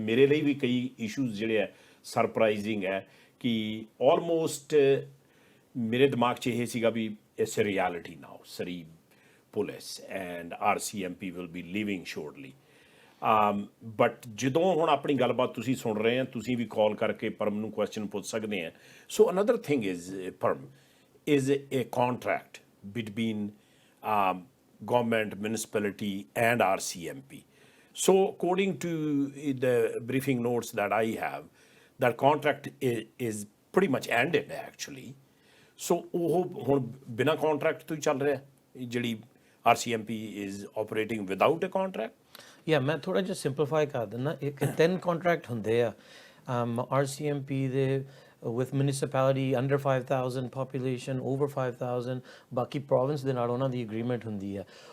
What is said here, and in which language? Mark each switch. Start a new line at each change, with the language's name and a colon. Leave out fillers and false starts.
Punjabi: ਮੇਰੇ ਲਈ ਵੀ ਕਈ ਇਸ਼ੂਜ਼ ਜਿਹੜੇ ਆ ਸਰਪ੍ਰਾਈਜ਼ਿੰਗ ਹੈ ਕਿ ਆਲਮੋਸਟ ਮੇਰੇ ਦਿਮਾਗ 'ਚ ਇਹ ਸੀਗਾ ਵੀ
English: It's a reality now, Surrey police and RCMP will be leaving shortly.
Punjabi: But ਜਦੋਂ ਹੁਣ ਆਪਣੀ ਗੱਲਬਾਤ ਤੁਸੀਂ ਸੁਣ ਰਹੇ ਆ, ਤੁਸੀਂ ਵੀ ਕਾਲ ਕਰਕੇ ਪਰਮ ਨੂੰ ਕੁਐਸਚਨ ਪੁੱਛ ਸਕਦੇ ਆ।
English: so another thing is
Punjabi: Param,
English: is a contract between government, municipality, and RCMP. So according to the briefing notes that I have, that contract is pretty much ended actually.
Punjabi: So ਉਹ ਹੁਣ ਬਿਨਾਂ contract ਤੋਂ ਹੀ ਚੱਲ ਰਿਹਾ ਜਿਹੜੀ
English: RCMP is operating without a contract?
Punjabi: Yeah, ਮੈਂ ਥੋੜਾ ਜਿਹਾ ਸਿੰਪਲੀਫਾਈ ਕਰ ਦਿੰਦਾ। ਇੱਕ 10 ਕੰਟਰੈਕਟ ਹੁੰਦੇ ਆ RCMP ਦੇ
English: with municipality under 5,000 population, over 5,000,
Punjabi: ਬਾਕੀ province ਦੇ ਨਾਲ ਉਹਨਾਂ ਦੀ agreement ਹੁੰਦੀ ਆ।